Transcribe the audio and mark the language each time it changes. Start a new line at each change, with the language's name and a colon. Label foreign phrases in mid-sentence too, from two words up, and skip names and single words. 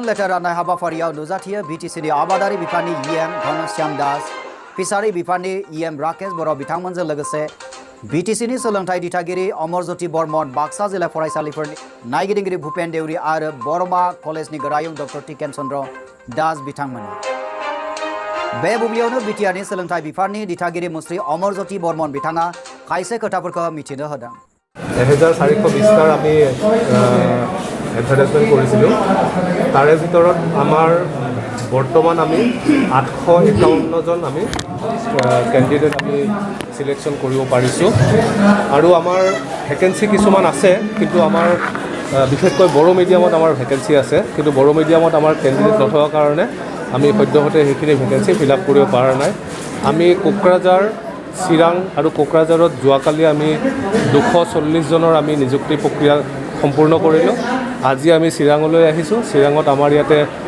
Bodo: लेटार राननाय हाबाफारियाव नुजाथियो बिटिसिनि आबादारि बिफाननि इएम घनश्याम दास फिसारि बिफाननि इएम राकेश बर' बिथांमोनजों लोगोसे बिटिसिनि सोलोंथाइ दिथागिरि अमरज्योति बर्मन बाक्सा जिल्ला फरायसालिफोरनि नायगिरिगिरि भूपेन देउरि आरो बरमा कलेजनि गोरायुं डक्टर टिकेन चन्द्र दास बिथांमोन बे बुब्लियावनो बिटिआरनि सोलोंथाइ बिफाननि दिथागिरि मुस्रि अमरज्योति बर्मन बिथाङा खायसे खोथाफोरखौ मिथिनो होदों
Assamese: 1420 আমি এডভাৰটাইজমেণ্ট কৰিছিলোঁ তাৰে ভিতৰত আমাৰ বৰ্তমান আমি 851 জন আমি কেণ্ডিডেট আমি সিলেকশ্যন কৰিব পাৰিছোঁ আৰু আমাৰ ভেকেন্সি কিছুমান আছে কিন্তু আমাৰ বিশেষকৈ বড়ো মিডিয়ামত আমাৰ ভেকেন্সি আছে কিন্তু বড়ো মিডিয়ামত আমাৰ কেণ্ডিডেট নথকাৰ কাৰণে আমি সদ্যহতে সেইখিনি
English: vacancy fill up
Assamese: কৰিব পৰা নাই আমি কোকৰাঝাৰ চিৰাং আৰু কোকৰাঝাৰত যোৱাকালি আমি 240 জনৰ আমি নিযুক্তি প্ৰক্ৰিয়া সম্পূৰ্ণ কৰিলোঁ আজি আমি চিৰাঙলৈ আহিছোঁ চিৰাঙত আমাৰ ইয়াতে